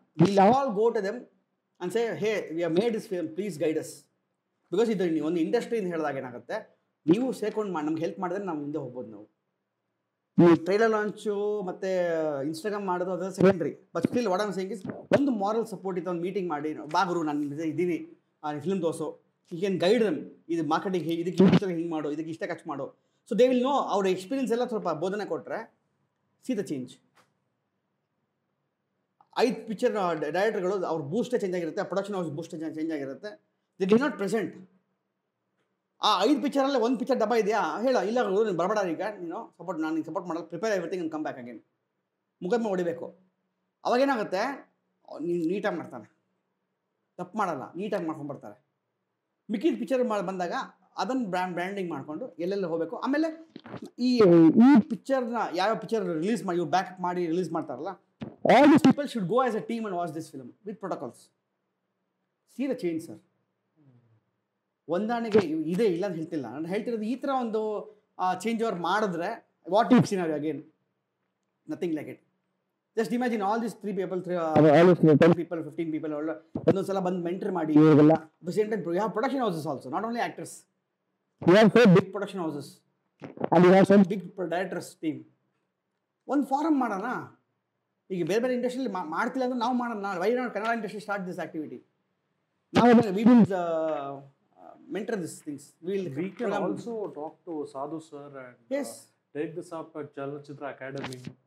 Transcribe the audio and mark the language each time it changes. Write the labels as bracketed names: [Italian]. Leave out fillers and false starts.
[English] Will all go to them and say, hey, we have made this film, please guide us. [Kannada] Because ಇದು ಒಂದು ಇಂಡಸ್ಟ್ರಿಯಿಂದ ಹೇಳಿದಾಗ ಏನಾಗುತ್ತೆ, ನೀವು ಸೇರ್ಕೊಂಡು ನಮ್ಗೆ ಹೆಲ್ಪ್ ಮಾಡಿದ್ರೆ ನಾವು ಹಿಂದೆ ಹೋಗ್ಬೋದು. ನೀವು ಟ್ರೈಲರ್ ಲಾಂಚು ಮತ್ತು ಇನ್ಸ್ಟಾಗ್ರಾಮ್ ಮಾಡೋದು ಅದೆಲ್ಲ secondary. [English] but still what I am saying is [Kannada] ಒಂದು ಮಾರಲ್ ಸಪೋರ್ಟ್ ಇತ್ತು, ಒಂದು ಮೀಟಿಂಗ್ ಮಾಡಿ, ಬಾಗುರು ನಾನು ಇದ್ದೀನಿ ಫಿಲ್ಮ್ ತೋರಿಸು, [English] You can guide them. [Kannada] ಇದು ಮಾರ್ಕೆಟಿಂಗ್ ಇದಕ್ಕೆ ಹಿಂಗೆ ಮಾಡು, ಇದಕ್ಕೆ ಇಷ್ಟ ಖರ್ಚು ಮಾಡು. [English] So they will know. [Kannada] ಅವ್ರ ಎಕ್ಸ್ಪೀರಿಯನ್ಸ್ ಎಲ್ಲ ಸ್ವಲ್ಪ ಬೋಧನೆ ಕೊಟ್ಟರೆ [English] See the change. [Kannada] 5 ಪಿಕ್ಚರ್ ಡೈರೆಕ್ಟರ್ಗಳು ಅವ್ರ ಬೂಸ್ಟೇ ಚೇಂಜ್ ಆಗಿರುತ್ತೆ, ಪ್ರೊಡಕ್ಷನ್ ಹೌಸ್ ಬೂಸ್ಟೇ ಚೇಂಜ್ ಆಗಿರುತ್ತೆ. [English] The D not present. [Kannada] ಆ 5 ಪಿಕ್ಚರಲ್ಲೇ 1 ಪಿಕ್ಚರ್ ಡಬ್ಬ ಇದೆಯಾ ಹೇಳ, ಇಲ್ಲ ನೀನು ಬರಬೇಡ, ಈಗ ನಾನು ಸಪೋರ್ಟ್ ಮಾಡಲ್ಲ, [English] Prepare everything and come back again. [Kannada] ಮುಖದ್ಮೆ ಹೊಡಿಬೇಕು. ಅವಾಗೇನಾಗುತ್ತೆ, ನೀನು ನೀಟಾಗಿ ಮಾಡ್ತಾನೆ, ತಪ್ಪು ಮಾಡಲ್ಲ, ನೀಟಾಗಿ ಮಾಡ್ಕೊಂಡ್ಬರ್ತಾರೆ. ಮಿಕ್ಕಿದ ಪಿಕ್ಚರ್ ಬಂದಾಗ ಅದನ್ನು ಬ್ರ್ಯಾಂಡಿಂಗ್ ಮಾಡಿಕೊಂಡು ಎಲ್ಲೆಲ್ಲ ಹೋಗಬೇಕು. ಆಮೇಲೆ ಈ ಪಿಕ್ಚರ್ನ ಯಾವ ಪಿಕ್ಚರ್ ರಿಲೀಸ್ ಮಾಡಿ ಇವ್ರು ಬ್ಯಾಕ್ ಮಾಡಿ ರಿಲೀಸ್ ಮಾಡ್ತಾರಲ್ಲ, [English] all these people should go as a team and watch this film with protocols. See the change, sir. [Kannada] ಹೊಂದಾಣಿಕೆ ಇದೆ ಇಲ್ಲ ಅಂತ ಹೇಳ್ತಿಲ್ಲ, ನಾನು ಹೇಳ್ತಿರೋದು ಈ ಥರ ಒಂದು ಚೇಂಜ್ ಓವರ್ ಮಾಡಿದ್ರೆ [English] What if scenario again, nothing like it. Just imagine all this 3 people, 10 people, 15 people [Kannada] ಒಂದೊಂದ್ಸಲ ಬಂದು ಮೆಂಟರ್ ಮಾಡಿ ಇವಾಗೆಲ್ಲ. [English] At the same time you have production houses also, not only actors. You have so big production houses and you have some big directors team. [Kannada] ಒಂದು farm ಮಾಡೋಣ. ಈಗ ಬೇರೆ ಇಂಡಸ್ಟ್ರಿಯಲ್ಲಿ ಮಾಡ್ತಿಲ್ಲ ಅಂದ್ರೆ ನಾವು ಮಾಡೋಣ. [English] Why not Kannada industry start this activity? ನಾವು we will mentor these things. We can also talk to Sadhu sir and take this up at Chalachitra Academy.